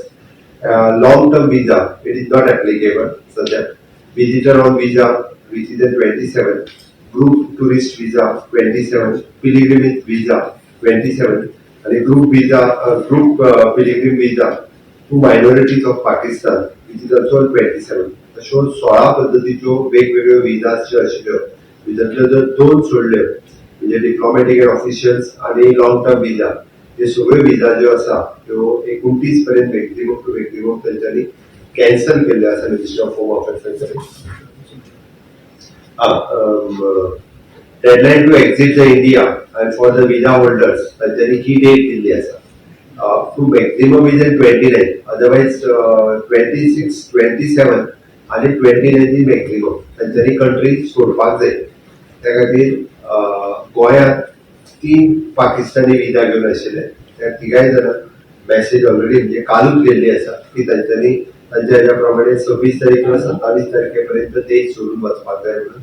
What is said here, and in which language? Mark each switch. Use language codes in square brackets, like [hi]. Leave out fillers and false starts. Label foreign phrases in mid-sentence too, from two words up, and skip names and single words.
[en] Long-term visa, it is not applicable. So that visitor on visa, which is at 27, group tourist visa 27, pilgrimage visa 27, and a group visa, group pilgrim visa to minorities of Pakistan, which is also 27. [kok] अशो 16 पद्धतीच्यो वेगवेगळ्यो विजाज ज्यो आशिल्ल्यो भितरल्यो जर 2 सोडल्यो म्हणजे [en] diplomatic and officials [kok] आणि [en] long term visa [kok] हे सगळ्यो विजा ज्यो आसा त्यो 29 पर्यंत व्यक्तिगत तांच्यांनी कॅन्सल केल्ल्यो आसा मिनिस्ट्री ऑफ होम अफेअर्सांच्यानी. [en] Deadline to exit the India and for the visa holders [kok] तांच्यांनी ही डेट दिल्ली आसा [en] to maximum is in 29, otherwise 26, 27 आणि 29 is maximum [kok] तांच्यांनी कंट्री सोडपाक जाय. त्या खातीर गोंयांत 3 पाकिस्तानी विजा घेवन आशिल्ले त्या 3 जाणांक [en] message already [kok] म्हणजे कालूच गेल्ली आसा की तांच्यांनी तांच्या हेच्या प्रमाणे 26 तारीख किंवा 27 तारखेपर्यंत देश सोडून वचपाक जाय म्हणून.